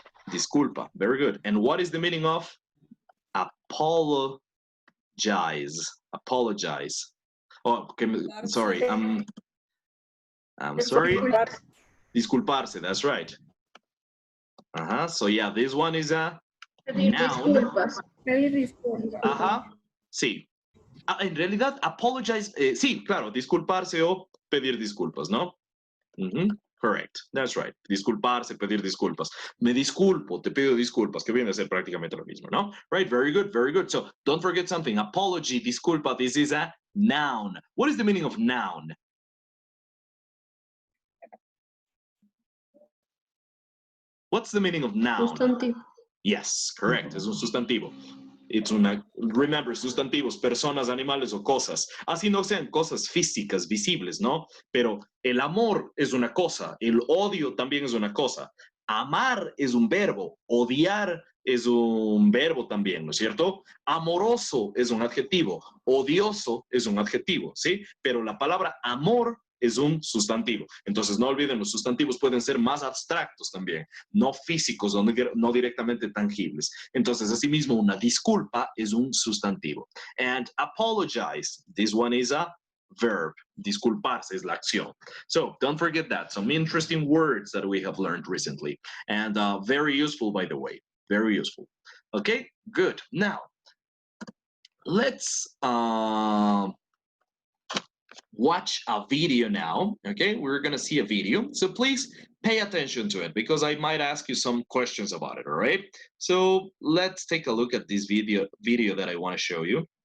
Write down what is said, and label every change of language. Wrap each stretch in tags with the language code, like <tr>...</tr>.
<es>Disculpa,</es> <en>very good. And what is the meaning of apologize? Apologize. Oh, okay, sorry. I'm sorry.</en> <es>Disculparse,</es> <en>that's right. So yeah, this one is a noun.</en> <es>Sí. En realidad, apologize, sí, claro, disculparse o pedir disculpas, ¿no?</es> <en>Correct, that's right.</en> <es>Disculparse, pedir disculpas. Me disculpo, te pido disculpas, que viene a ser prácticamente lo mismo, ¿no?</es> <en>Right, very good, very good. So don't forget something. Apology, disculpa, this is a noun. What is the meaning of noun? What's the meaning of noun?</en> <es>Sustantivo.</es> <en>Yes, correct.</en> <es>Es un sustantivo. It's una, remember, sustantivos, personas, animales o cosas. Así no sean cosas físicas, visibles, ¿no? Pero el amor es una cosa, el odio también es una cosa. Amar es un verbo, odiar es un verbo también, ¿no es cierto? Amoroso es un adjetivo, odioso es un adjetivo, ¿sí? Pero la palabra amor es un sustantivo. Entonces, no olviden, los sustantivos pueden ser más abstractos también, no físicos, no directamente tangibles. Entonces, asimismo, una disculpa es un sustantivo.</es> <en>And apologize, this one is a verb.</en> <es>Disculparse es la acción.</es> <en>So, don't forget that. Some interesting words that we have learned recently. And very useful, by the way. Very useful. Okay, good. Now, let's watch a video now. Okay, we're gonna see a video, so please pay attention to it because I might ask you some questions about it. All right, so let's take a look at this video that I want to show you.</en>